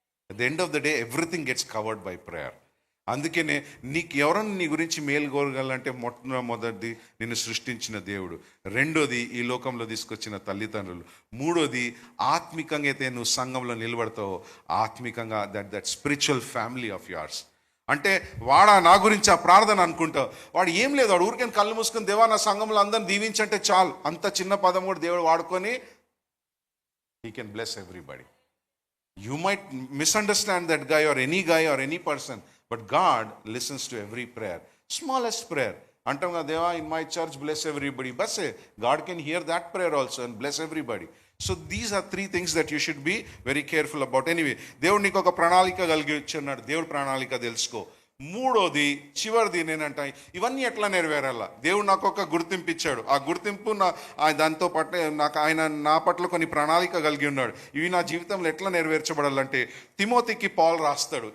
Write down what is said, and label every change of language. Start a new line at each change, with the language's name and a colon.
English: At the end of the day everything gets covered by prayer.
Telugu: అందుకనే నీకు ఎవరన్నా నీ గురించి మేలు కోరగలంటే, మొట్టమొదటిది నిన్ను సృష్టించిన దేవుడు, రెండోది ఈ లోకంలో తీసుకొచ్చిన తల్లిదండ్రులు, మూడోది ఆత్మికంగా అయితే నువ్వు సంఘంలో నిలబడతావో, ఆత్మికంగా
English: That spiritual family of yours.
Telugu: అంటే వాడా నా గురించి ఆ ప్రార్థన అనుకుంటావు, వాడు ఏం లేదు, వాడు ఊరికైనా కళ్ళు మూసుకొని దేవా నా సంఘంలో అందరిని దీవించంటే చాలు. అంత చిన్న పదం కూడా దేవుడు వాడుకొని
English: He can bless everybody. You might misunderstand that guy or any person, but God listens to every prayer, smallest prayer.
Telugu: అంటాం కదా, దేవా
English: in my church bless everybody, but God can hear that prayer also and bless everybody. So these are 3 things that you should be very careful about.
Telugu: Anyway, దేవుడు నీకు ఒక ప్రణాళిక కలిగి ఉన్నాడు, దేవుడు ప్రణాళిక తెలుసుకో. మూడోది చివరిది నేనంట, ఇవన్నీ ఎట్లా నెరవేరాలా? దేవుడు నాకు ఒక గుర్తింపు ఇచ్చాడు, ఆ గుర్తింపు దాంతో పాటు ఆయన నా పట్ల కొన్ని ప్రణాళిక కలిగి ఉన్నాడు. ఇవి నా జీవితంలో ఎట్లా నెరవేర్చబడాలంటే, తిమోతికి పౌలు రాస్తాడు.